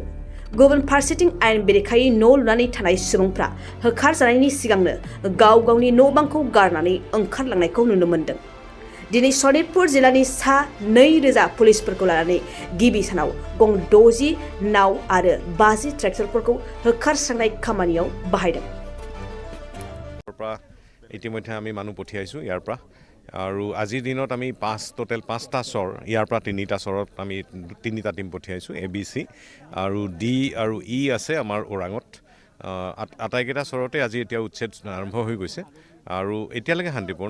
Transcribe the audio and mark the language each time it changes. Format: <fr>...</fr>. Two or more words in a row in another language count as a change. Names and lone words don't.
<brx>गुबुन फारसेथिं आयेन बेरेखायै न' लुनानै थानाय सुबुंफ्रा होखारजानायनि सिगांनो गाव गावनि न' बांखौ गारनानै ओंखारलांनायखौ नुनो मोन्दों। दिनै सनितपुर जिल्लानि सा 2,000 पुलिसफोरखौ लानानै गिबि सानाव गं 60 नाव आरो 50 ट्रेक्टरफोरखौ होखारस्रांनाय खामानियाव बाहायदों।</brx> <as>ইতিমধ্যে আমি মানুহ পঠিয়াইছোঁ ইয়াৰ পৰা আৰু আজিৰ দিনত আমি টোটেল 5টা চৰ ইয়াৰ পৰা 3টা চৰত আমি 3টা টিম পঠিয়াইছোঁ ABC আৰু D আৰু E আছে আমাৰ ওৰাঙত। আটাইকেইটা চৰতে আজি এতিয়া উচ্ছেদ আৰম্ভ হৈ গৈছে আৰু এতিয়ালৈকে শান্তিপূৰ্ণ।</as>